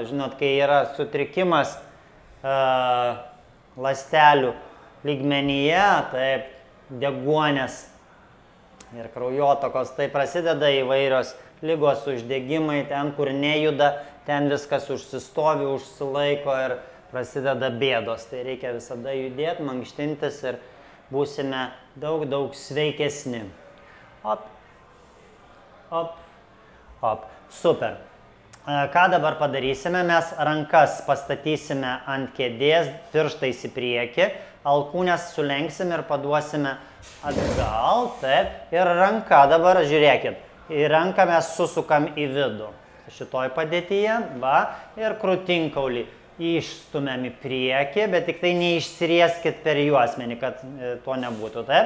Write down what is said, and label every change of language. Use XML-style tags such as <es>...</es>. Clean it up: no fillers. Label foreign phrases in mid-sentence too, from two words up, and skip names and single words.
<lt>Žinot, kai yra sutrikimas ląstelių lygmenyje, taip, deguonės ir kraujotakos, tai prasideda įvairios ligos, uždegimai, ten, kur nejuda, ten viskas užsistovi, užsilaiko ir prasideda bėdos. Tai reikia visada judėti, mankštintis ir būsime daug sveikesni. Op, op. Op, super. Ką dabar padarysime? Mes rankas pastatysime ant kėdės, pirštais į priekį, alkūnes sulenksime ir paduosime atgal, taip. Ir ranka dabar, žiūrėkit, į ranką mes susukam į vidų. Šitoj padėtyje, va, ir krūtinkaulį išstumiam į priekį, bet tik tai neišsirieskit per juosmenį, kad to nebūtų, taip.</lt>